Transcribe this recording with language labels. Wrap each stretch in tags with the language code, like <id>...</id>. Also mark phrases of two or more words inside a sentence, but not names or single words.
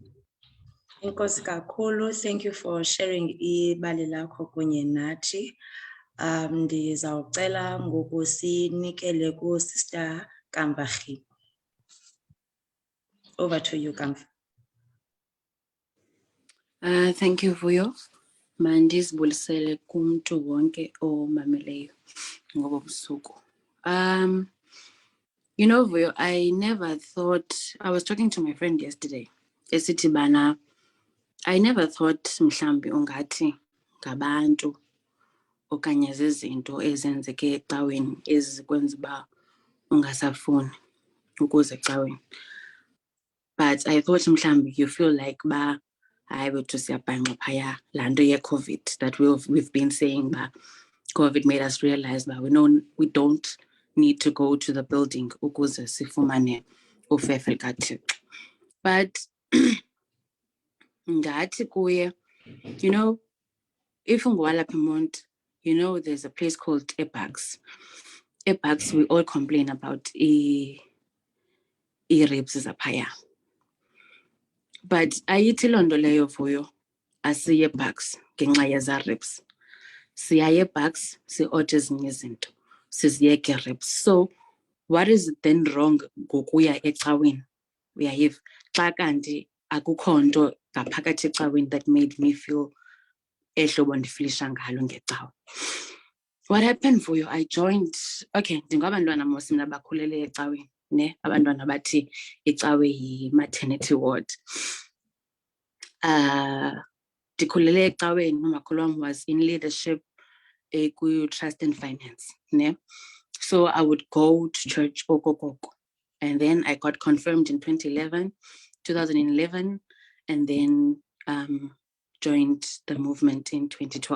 <xh>Enkosi kakhulu.</xh> <en>Thank you for sharing</en> <xh>ibali lakho kunye nathi. Ndizawucela ngoku sinikele ku-Sister Kambahi.</xh> <en>Over to you, Kamf. Thank you, Vuyo.</en> <xh>Mandizibulisele kumntu wonke omameleyo ngobo busuku.</xh> <en>You know, Vuyo, I never thought, I was talking to my friend yesterday,</en> <xh>esithi bana,</xh> <en>I never thought</en> <xh>mhlambi ungathi ngabantu okanye zizinto ezenzeke ecaweni ezikwenza uba ungasafuni ukuze ecaweni.</xh> <en>But I thought mhlambi you feel like</en> <xh>ba hayi wethu siyabhanqa phaya laa nto ye-COVID</xh> <en>that we've been saying ba COVID made us realize that we don't need to go to the building</en> <xh>ukuze sifumane ufefe likaThixo. But ngathi kuye,</xh> <en>you know, if ungowalapha eMonti, you know there's a place called Ebucks. Ebucks, we all complain about i-ribs zaphaya.</en> <xh>But ayithi loo nto leyo Vuyo asiye eBucks ngenxa yeza ribs. Siya eBucks si-order ezinye izinto siziyeke ribs.</xh> <en>So what is it then wrong</en> <xh>ngokuya ecaweni? Uyayiva xa kanti akukho nto ngaphakathi ecaweni</xh> <en>that made me feel</en> <xh>ehlobo ndifilisha ngalo ngecawe.</xh> <en>What happened Vuyo? I joined,</en> <xh>okay, ndingabantwana mos mna bakhulele ecaweni, ne abantwana bathi icawe yi-maternity ward. Ndikhulele ecaweni, umakhulu wam</xh> <en>was in leadership</en> <xh>ku-trust and finance, ne?</xh> <en>So I would go to church okokoko. And then I got confirmed in 2011, and then joined the movement in 2012.</en>